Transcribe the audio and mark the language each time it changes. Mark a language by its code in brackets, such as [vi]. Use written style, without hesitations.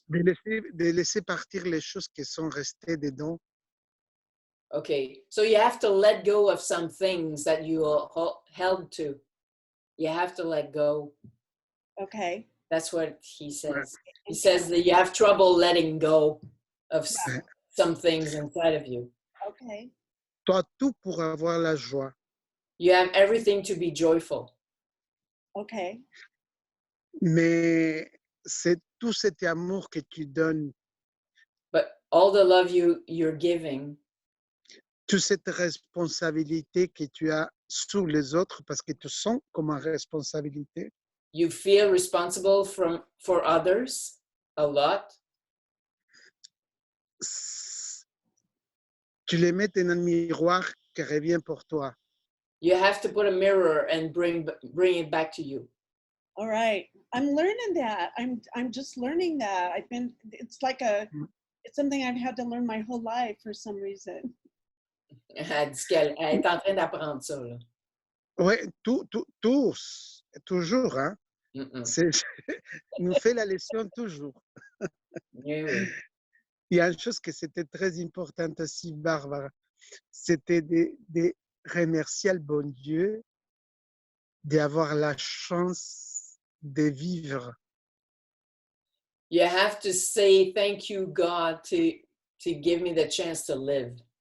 [fr] De laisser partir les choses qui sont restées dedans. [en] Okay, so you have to let go of some things that you held to. You have to let go. Okay. That's what he says. He says that you have trouble letting go of some things inside of you. Okay. [fr] Tu as tout pour avoir la joie. [en] You have everything to be joyful. Okay. [fr] Mais c'est tout cet amour que tu donnes, [en] But all the love you're giving, [fr] toute cette responsabilité que tu as sur les autres parce que tu sens comme une responsabilité, [en] you feel responsible for others a lot. [fr] tu les mets dans un miroir qui revient pour toi. [en] You have to put a mirror and bring it back to you. All right. I'm learning that. I'm just learning that. It's like it's something I've had to learn my whole life for some reason. [fr] Elle dit qu'elle est en train d'apprendre ça. Là. Oui, tous, toujours. Hein? Nous fait la leçon toujours. Oui, oui. Il y a une chose que c'était très importante aussi, Barbara, c'était de remercier le bon Dieu d'avoir la chance de vivre. [en] You have to say thank you, God, to give me the chance to live.